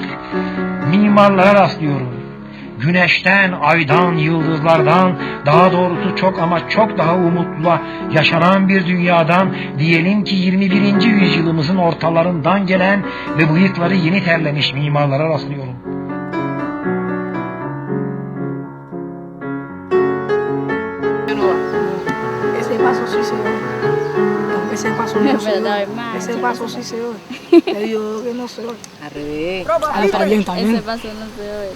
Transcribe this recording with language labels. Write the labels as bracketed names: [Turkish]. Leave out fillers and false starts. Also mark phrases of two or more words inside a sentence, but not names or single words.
[Turkish] Mimarlara rastlıyorum. Güneşten, aydan, yıldızlardan, daha doğrusu çok ama çok daha umutla yaşanan bir dünyadan, diyelim ki 21. yüzyılımızın ortalarından gelen ve bıyıkları yeni terlemiş mimarlara rastlıyorum. [Spanish] Ese paso sí se oye. Ese paso no se oye. Ese paso sí se oye. Te digo que no se oye. Al revés. Está bien, está bien. Ese paso no se oye.